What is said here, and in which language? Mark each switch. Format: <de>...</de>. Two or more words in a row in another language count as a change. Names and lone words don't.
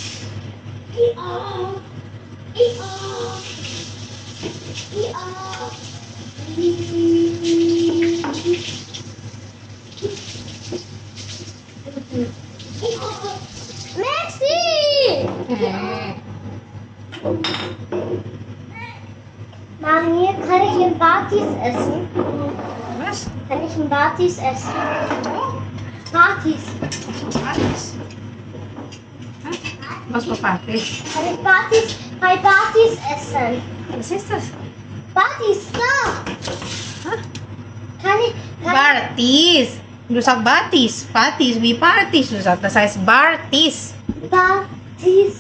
<de>Messi! Mami, kann ich ein Batis essen? Was? Kann ich ein Batis essen? Batis. Batis? Hah? Was für Batis? Kann ich bei Batis essen? Was ist das? Batis, da! Hah? Kann ich Bartis. Du sagst Batis. Batis, wie Batis. Du sagst, das heißt Bartis. Batis?</de>